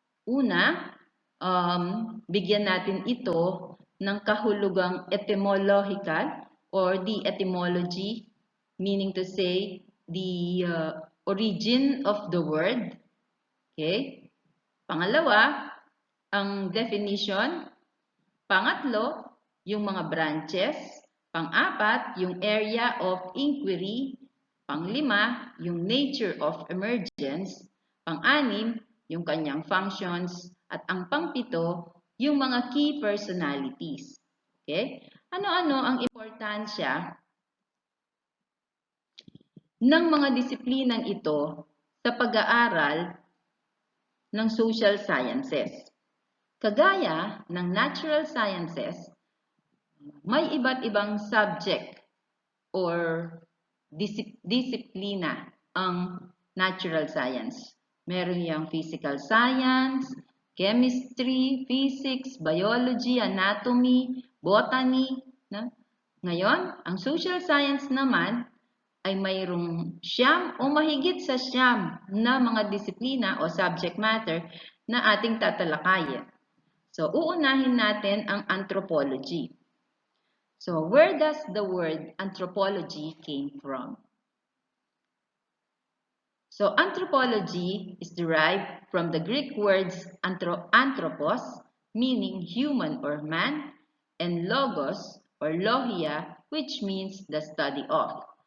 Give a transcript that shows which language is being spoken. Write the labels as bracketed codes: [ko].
[tl] Una, bigyan natin ito ng kahulugang etymological [en] or the etymology, meaning to say the origin of the word. [tl] Okay? Pangalawa, ang definition. Pangatlo, yung mga branches. Pang-apat, yung area of inquiry. Pang-5, yung nature of emergence. Pang-6, yung kanyang functions. At ang pang-7, yung mga key personalities. Okay? Ano-ano ang importansya ng mga disiplinang ito sa pag-aaral ng social sciences? Kagaya ng natural sciences, may iba't ibang subject or disiplina ang natural science. Meron yung physical science, chemistry, physics, biology, anatomy, botany. No? Ngayon, ang social science naman ay mayroong 9 o mahigit sa 9 na mga disiplina o subject matter na ating tatalakayin. So, uunahin natin ang anthropology. [en] So, where does the word anthropology came from? So, anthropology is derived from the Greek words anthropos, meaning human or man, and logos or logia, which means the study of.